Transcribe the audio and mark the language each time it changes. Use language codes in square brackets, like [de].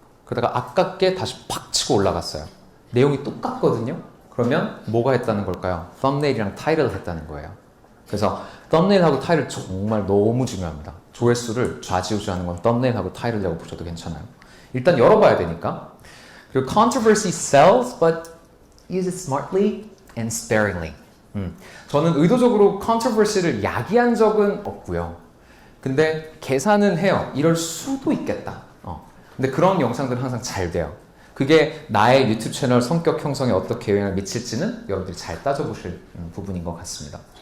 [ko] 그러다가 아깝게 다시 팍 치고 올라갔어요. 내용이 똑같거든요. 그러면 뭐가 했다는 걸까요? 썸네일이랑 타이틀을 했다는 거예요. 그래서 썸네일하고 타이틀 정말 너무 중요합니다. 조회수를 좌지우지하는 건 썸네일하고 타이틀이라고 보셔도 괜찮아요. 일단 열어봐야 되니까. 그리고 [en] controversy sells, but use it smartly and sparingly. [ko] 저는 의도적으로 컨트로버시를 야기한 적은 없고요. 근데 계산은 해요. 이럴 수도 있겠다. 근데 그런 영상들은 항상 잘 돼요. 그게 나의 유튜브 채널 성격 형성에 어떻게 영향을 미칠지는 여러분들이 잘 따져보실 부분인 것 같습니다.